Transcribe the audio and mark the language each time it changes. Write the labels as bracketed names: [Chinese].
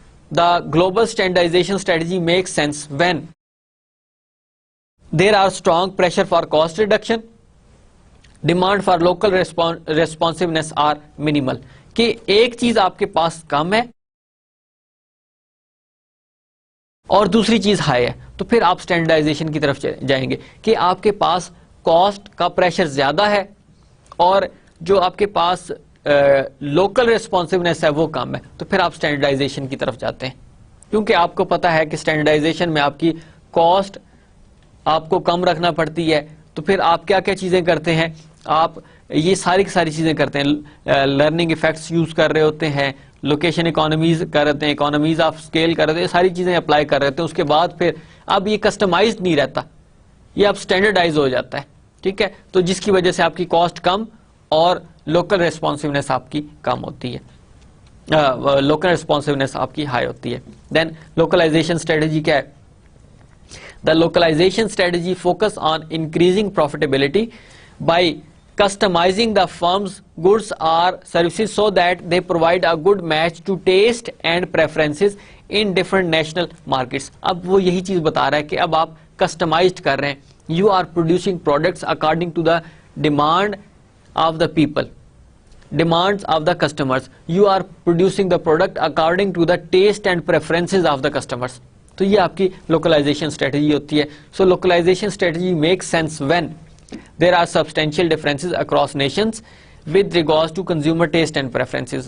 [English] The global standardization strategy makes sense when there are strong pressure for cost reduction, demand for local responsiveness are minimal. [Urdu] کہ ایک چیز آپ کے پاس کم ہے اور دوسری چیز ہائی ہے تو پھر آپ اسٹینڈرڈائزیشن کی طرف جائیں گے. کہ آپ کے پاس کاسٹ کا پریشر زیادہ ہے اور جو آپ کے پاس لوکل ریسپانسونیس ہے وہ کم ہے تو پھر آپ اسٹینڈرڈائزیشن کی طرف جاتے ہیں, کیونکہ آپ کو پتا ہے کہ اسٹینڈرڈائزیشن میں آپ کی کاسٹ آپ کو کم رکھنا پڑتی ہے. تو پھر آپ کیا کیا چیزیں کرتے ہیں, آپ یہ ساری کی ساری چیزیں کرتے ہیں. لرننگ افیکٹس یوز کر رہے ہوتے ہیں, لوکیشن اکانومیز کر رہے ہیں, اکانومیز آف اسکیل کر رہے ہیں, ساری چیزیں اپلائی کر رہے ہیں. اس کے بعد پھر اب یہ کسٹمائزڈ نہیں رہتا, یہ اب اسٹینڈرڈائز ہو جاتا ہے. ٹھیک ہے, تو جس کی وجہ سے آپ کی کاسٹ کم اور لوکل ریسپانسونیس آپ کی کم ہوتی ہے, لوکل ریسپانسونیس آپ کی ہائی ہوتی ہے. دین لوکلائزیشن اسٹریٹجی کیا ہے. [English] The localisation strategy focus on increasing profitability by customizing the firm's goods or services so that they provide a good match to taste and preferences in different national markets. [Urdu] اب وہ یہی چیز بتا رہا ہے کہ اب آپ customized کر رہے ہیں. [English] You are producing products according to the demand of the people, demands of the customers. You are producing the product according to the taste and preferences of the customers. [Urdu] تو یہ آپ کی localization strategy ہوتی ہے. [English] So localization strategy makes sense when there are substantial differences across nations with regards to consumer taste and preferences.